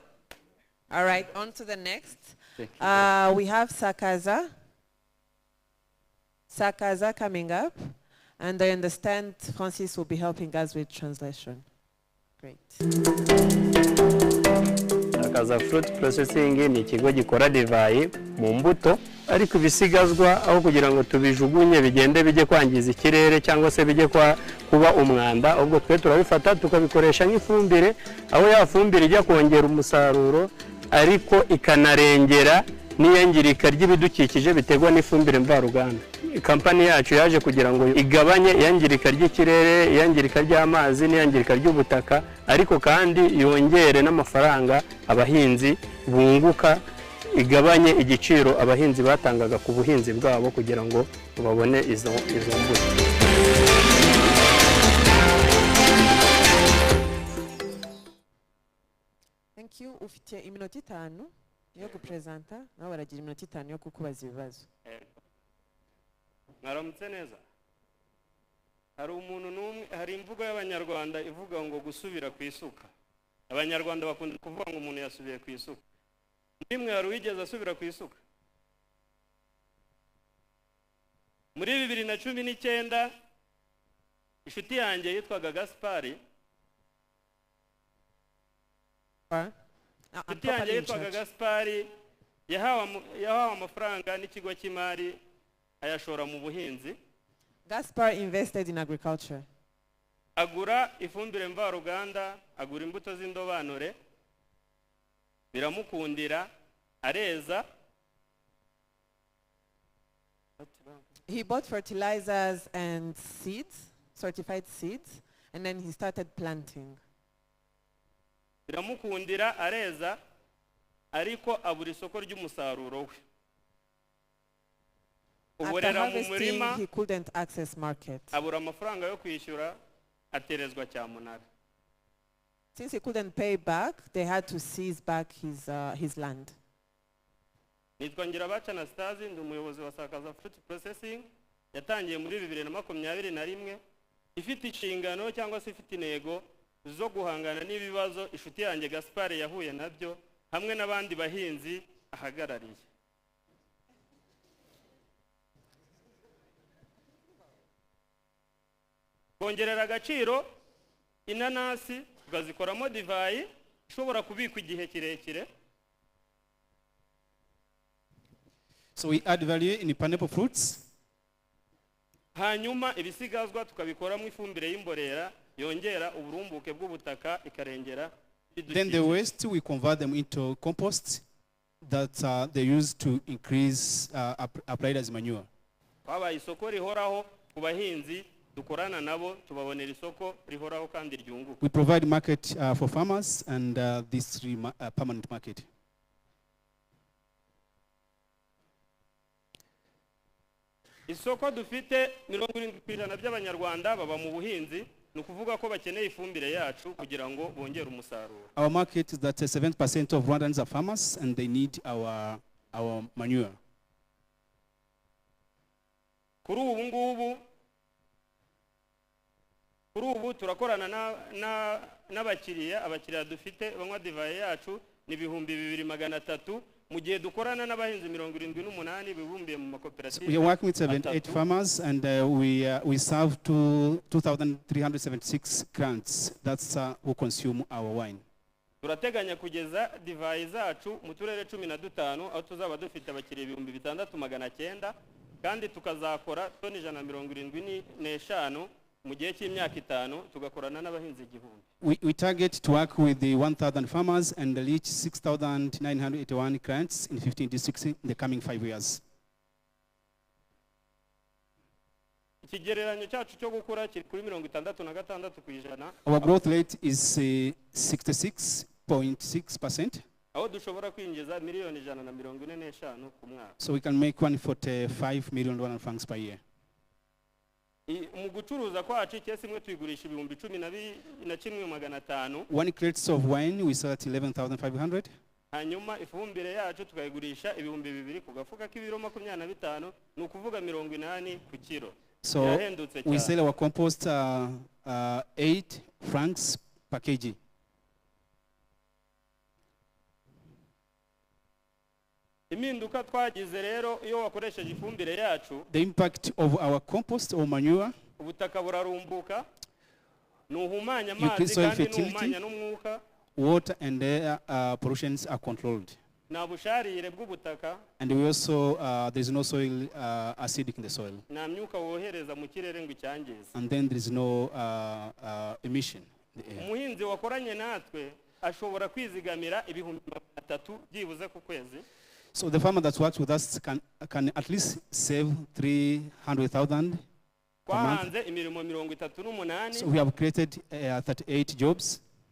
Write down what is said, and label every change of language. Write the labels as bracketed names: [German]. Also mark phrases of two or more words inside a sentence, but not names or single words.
[English] All right, on to the next. We have Sakaza. Sakaza coming up. And I understand Francis will be helping us with translation. Great. [Kinyarwanda] Sakaza Fruit Processing ni ikigo gikora divayi mu mbuto, ariko ibisigazwa aho kugira ngo tubijugunye bigende bijye kwangiza ikirere cyangwa se bijye kuba umwanda, ubwo twe turabifata tukabikoresha nk'ifumbire, aho ya fumbire ijya kongera umusaruro ariko ikanarengera n'iyangirika ry'ibidukikije biterwa n'ifumbire mvaruganda. Kampani yacu yaje kugira ngo igabanye iyangirika ry'ikirere, iyangirika ry'amazi n'iyangirika ry'ubutaka, ariko kandi yongere n'amafaranga abahinzi bunguka, igabanye igiciro abahinzi batangaga ku buhinzi bwabo kugira ngo babone izo mbuto. [English] Thank you. [Kinyarwanda] Ufite iminota 5 yo gupresenta, nawe baragira iminota 5 yo kukubaza ibibazo. Mwaramutse neza. Hari umuntu n'umwe, hari imvugo y'abanyarwanda ivuga ngo gusubira ku isuka. Abanyarwanda bakunda kuvuga ngo umuntu yasubiye ku isuka. Nimwe hari wigeze asubira ku isuka? Muri 2019 inshuti yanjye yitwaga Gaspari. Inshuti yanjye yitwaga Gaspari yahawe amafaranga n'ikigo cy'imari ayashora mu buhinzi. [English] Gaspar invested in agriculture. [Kinyarwanda] Agura ifumbire mvaruganda, agura imbuto z'indobanure, biramukundira, areza. [English] He bought fertilizers and seeds, certified seeds, and then he started planting. [Kinyarwanda] Biramukundira, areza, ariko abura isoko ry'umusaruro we. [English] After harvesting, he couldn't access market. [Kinyarwanda] Abura amafaranga yo kwishyura, aterezwa cyamunara. [English] Since he couldn't pay back, they had to seize back his land. [Kinyarwanda] Nitwa Ngirabaca Anastase, ndi umuyobozi wa Sakaza Fruit Processing. Yatangiye muri 2021 ifite inshingano cyangwa se ifite intego zo guhangana n'ibibazo inshuti yanjye Gaspar yahuye nabyo hamwe n'abandi bahinzi ahagarariye. Kongerera agaciro inanasi tukazikoramo divayi ishobora kubikwa igihe kirekire. [English] So we add value in pineapple fruits. [Kinyarwanda] Hanyuma ibisigazwa tukabikoramo ifumbire y'imborera yongera uburumbuke bw'ubutaka ikarengera. [English] Then the waste we convert them into compost that they use to increase applied as manure. [Kinyarwanda] Kwabaye isoko rihoraho ku bahinzi dukorana nabo tubabonera isoko rihoraho kandi ryunguka. [English] We provide market for farmers and this permanent market. [Kinyarwanda] Isoko dufite 70% by'abanyarwanda baba mu buhinzi, nukuvuga ko bakeneye ifumbire yacu kugira ngo bongere umusaruro. [English] Our market is that 7% of Rwandans are farmers and they need our manure. [Kinyarwanda] Kuri ubu turakorana n'abakiriya dufite banywa divayi yacu ni 2,300 mu gihe dukorana n'abahinzi 78 bibumbiye mu makoperative. [English] We are working with 78 farmers and we serve to 2,376 clients. That's who consume our wine. [Kinyarwanda] Turateganya kugeza divayi zacu mu turere 15 aho tuzaba dufite abakiriya 6,900 kandi tukazakora toni 175 mu gihe cy'imyaka 5 tugakorana n'abahinzi 1000. [English] We target to work with the 1,000 farmers and reach 6,981 clients in 15 districts in the coming 5 years. [Kinyarwanda] Ikigereranyo cyacu cyo gukura kiri kuri 66%. [English] Our growth rate is 66.6%. [Kinyarwanda] Aho dushobora kwinjiza miliyoni 145 ku mwaka. [English] So we can make 145 million francs per year. [Kinyarwanda] Mu gucuruza kwacu cyese imwe tuyigurisha ibihumbi 11,500. [English] One crate of wine we sell at 11,500. [Kinyarwanda] Hanyuma ifumbire yacu tukayigurisha ibihumbi 2 ku gafuka k'ibiro 25 ni ukuvuga 80 ku kilo. [English] So we sell our compost 8 francs per kg. [Kinyarwanda] Impinduka twagize rero iyo wakoresheje ifumbire yacu, [English] the impact of our compost or manure, [Kinyarwanda] ubutaka burarumbuka, nuhumanya amazi kandi nuhumanya n'umwuka, [English] water and air pollutions are controlled. [Kinyarwanda] Na busharire bw'ubutaka, [English] and we also there is no soil acidic in the soil, [Kinyarwanda] na myuka wohereza mu kirere ngo icyangize, [English] and then there is no emission in the air. [Kinyarwanda] Umuhinzi wakoranye natwe ashobora kwizigamira ibihumbi 300 byibuze ku kwezi. [English] So the farmer that works with us can at least save 300,000 per month. So we have created 38 jobs.